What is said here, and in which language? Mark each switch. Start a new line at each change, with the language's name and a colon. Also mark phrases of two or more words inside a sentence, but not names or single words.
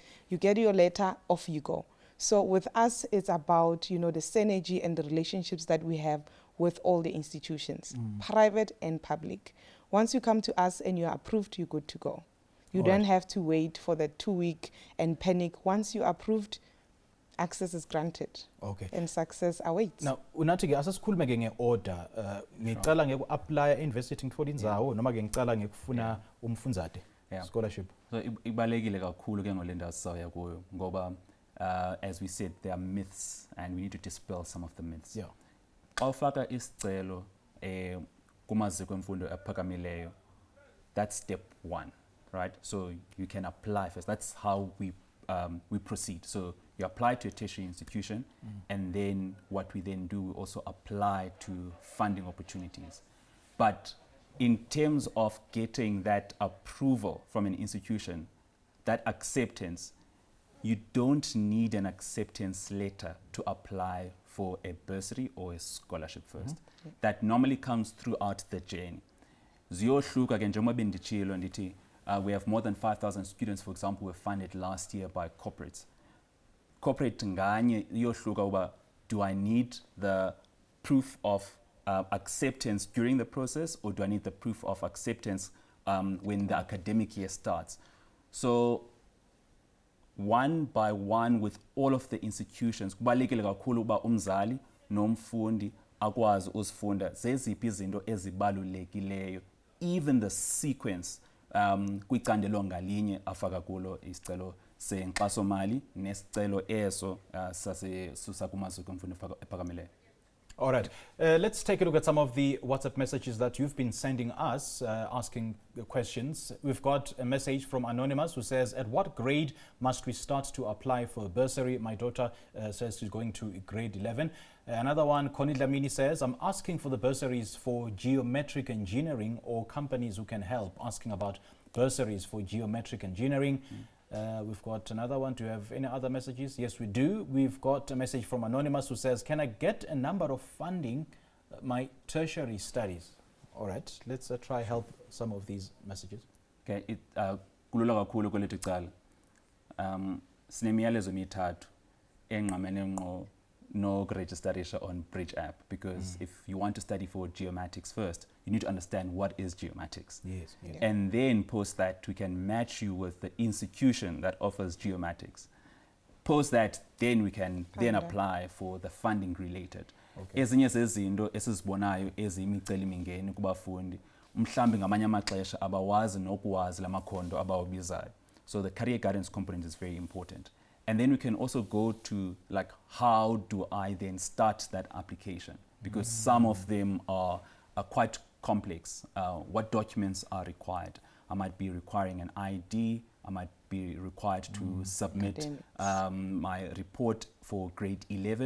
English: You get your letter, off you go. So with us, it's about, you know, the synergy and the relationships that we have with all the institutions, private and public. Once you come to us and you're approved, you're good to go. You don't have to wait for the 2 week and panic. Once you're approved, access is granted. And success awaits. Now,
Swati: unathi ke asasikhulume ke nge-order, ngicala ngeku-apply e-university ngitfola indzawo noma ke ngicala ngekufuna umfundzate scholarship.
English: So
Swati: ibalekile kakhulu ke ngolenda sisaya kuyo ngoba
English: as we said, there are myths and we need to dispel some of the myths.
Xhosa: Xa ufaka isicelo kumaziko emfundo aphakamileyo,
English: that's step 1, right? So you can apply first. That's how we proceed. So you apply to a tertiary institution, and then what we then do, we also apply to funding opportunities. But in terms of getting that approval from an institution, that acceptance, you don't need an acceptance letter to apply for a bursary or a scholarship first. That normally comes throughout the journey.
Xhosa: Ziyohluka ke njengoba bendichilo ndithi
English: we have more than 5,000 students, for example, were funded last year by corporates.
Xhosa: Corporate nganye iyohluka uba,
English: do I need the proof of acceptance during the process, or do I need the proof of acceptance when the academic year starts? So one by one with all of the institutions,
Xhosa: kubalekile kakhulu uba umzali nomfundi akwazi uzifunda zeziphi izinto ezibalulekileyo,
English: even the sequence
Xhosa: kwicandelo ngalinye afaka kulo isicelo senkxasomali nesicelo eso sasusa kumaziko emfundo ephakamileyo.
English: All right, let's take a look at some of the WhatsApp messages that you've been sending us, asking questions. We've got a message from Anonymous who says, at what grade must we start to apply for a bursary? My daughter says she's going to grade 11. Another one, Connie Lamini says, I'm asking for the bursaries for geometric engineering or companies who can help, asking about bursaries for geometric engineering. We've got another one. Do you have any other messages? Yes, we do. We've got a message from Anonymous who says, can I get a number of funding my tertiary studies? All right, let's try help some of these messages.
Xhosa: Okay, kulula kakhulu kwelethu icala. Sinemiyalezo emithathu enqamene ngqo no-registerisha
English: on Bridge app, because if you want to study for geomatics first, you need to understand what is geomatics. Yes, yes. And then post that, we can match you with the institution that offers geomatics. Post that, then we can then apply for the funding related.
Xhosa: Ezinye zezinto esizibonayo eziyimicelimingeni kubafundi mhlambi ngamanye amaxesha abawazi nokuwazi lamakhondo abawabizayo.
English: So the career guidance component is very important. And then we can also go to like, how do I then start that application? Because some of them are quite complex. What documents are required? I might be requiring an ID. I might be required to submit my report for grade 11.